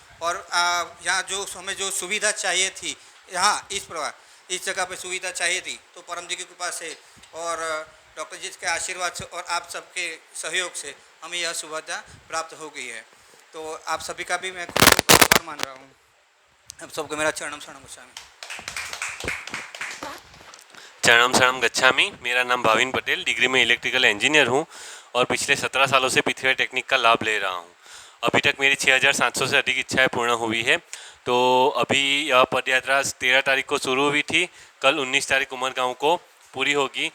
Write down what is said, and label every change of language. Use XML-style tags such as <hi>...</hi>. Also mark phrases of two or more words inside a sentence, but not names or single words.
<hi>और यहाँ जो हमें जो सुविधा चाहिए थी, यहाँ इस जगह पे सुविधा चाहिए थी तो परम जी की कृपा से और डॉक्टर जी के आशीर्वाद से और आप सबके सहयोग से हमें यह सुविधा प्राप्त हो गई है। तो आप सभी का भी मैं खूब आभार मान रहा हूँ। आप सबको मेरा</hi> <sa>चरणम शरणम गच्छामि। चरणम शरणम गच्छामि।</sa> <hi>मेरा नाम भाविन पटेल, डिग्री में</hi> <en>electrical engineer</en> <hi>हूँ और पिछले 17 सालों से पृथ्वी टेक्निक का लाभ ले रहा हूँ। अभी तक मेरी 6700 से अधिक इच्छाएं पूर्ण हुई है। तो अभी यह पदयात्रा 13 तारीख को शुरू हुई थी, कल 19 तारीख उमरगांव को पूरी होगी।</hi>